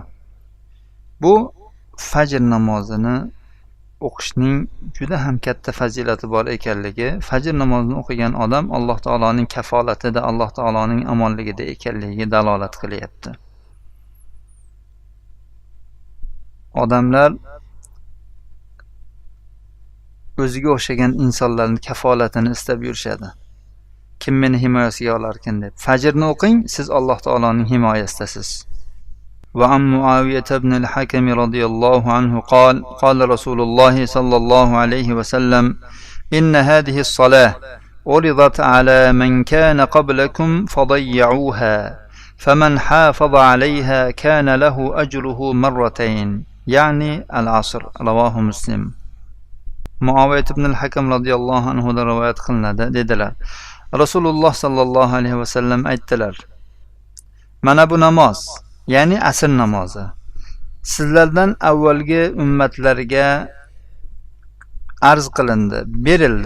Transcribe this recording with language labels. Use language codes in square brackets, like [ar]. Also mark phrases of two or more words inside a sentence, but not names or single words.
[uz] Bu fajr namozini o'qishning juda ham katta fazilati bor ekanligi, fajr namozini o'qigan odam Alloh taoloning kafolatida, Alloh taoloning omonligida ekanligiga dalolat qilyapti. Odamlar o'ziga o'xshagan insonlarning kafolatini istab yurishadi. Kim meni himoyasiga olarkin deb. Fajrni o'qing, siz Alloh taoloning himoyasidasiz. [ar] وعن معاوية بن الحكم رضي الله عنه قال رسول الله صلى الله عليه وسلم إن هذه الصلاة عرضت على من كان قبلكم فضيعوها فمن حافظ عليها كان له أجره مرتين يعني العصر. رواه مسلم. [uz] Muaviyat ibn al-Hakam [ar] رضي الله عنه [uz] da rivoyat qilinadi. Dedilar: Rasululloh [ar] صلى الله عليه وسلم [uz] aytdilar: mana bu namoz, ya'ni asr namozi, sizlardan avvalgi ummatlarga arz qilindi, berildi.